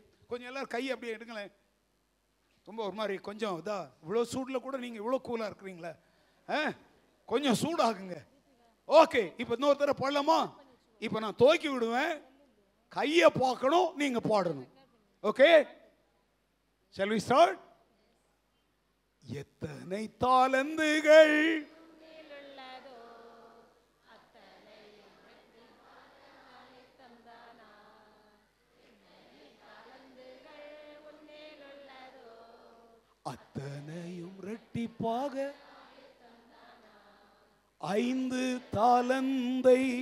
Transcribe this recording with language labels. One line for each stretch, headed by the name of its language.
Tamil: கொஞ்சம் எல்லாரும் கை அப்படியே எடுங்களேன். ரொம்ப ஒரு மாதிரி கொஞ்சம் இதா, இவ்வளோ சூடில் கூட நீங்கள் இவ்வளோ கூலாக இருக்கிறீங்களே, கொஞ்சம் சூடாகுங்க. ஓகே, இப்போ இன்னொரு தடவை பாடலாமா? இப்போ நான் துவக்கி விடுவேன், கையை பார்க்கணும், நீங்க பாடணும்.
English: Okay, shall we start?
Tamil: எத்தனை தாலந்துகள் அத்தனையும் இரட்டிப்பாக 5 தாலந்தை